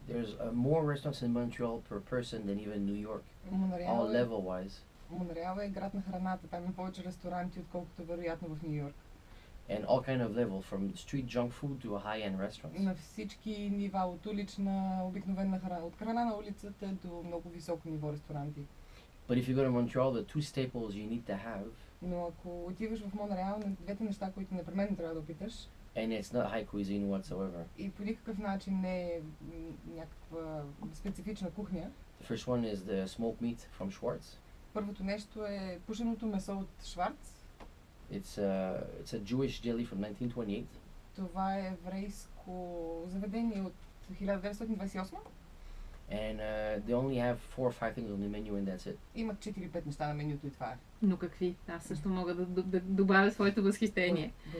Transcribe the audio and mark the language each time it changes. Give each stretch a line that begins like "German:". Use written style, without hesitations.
English: There's more restaurants in Montreal per person than even New York, all level-wise.
Bulgarian: Монреал е град на храната, там има повече ресторанти, отколкото вероятно в Ню Йорк.
English: And all kind of level, from street junk food to high-end restaurants.
Bulgarian: На всички нива, от улична, обикновена храна, от храна на улицата до много високо ниво ресторанти.
English: But if you go to Montreal, the two staples you need to have,
Bulgarian: Но ако отиваш в Монреал, на двете неща, които непременно трябва да опиташ,
English: and it's not high cuisine whatsoever.
Bulgarian: и по никакъв начин не е някаква специфична кухня.
English: The first one is the smoked meat from Schwartz.
Bulgarian: Първото нещо е пушеното месо от Шварц.
English: It's a Jewish deli from 1928.
Bulgarian: Това е еврейско заведение от 1928.
English: And they only have 4 or 5 things on the menu and that's it.
Bulgarian: Имат 4-5 неща на менюто и това е. Но какви? Аз също мога да добавя своето възхищение.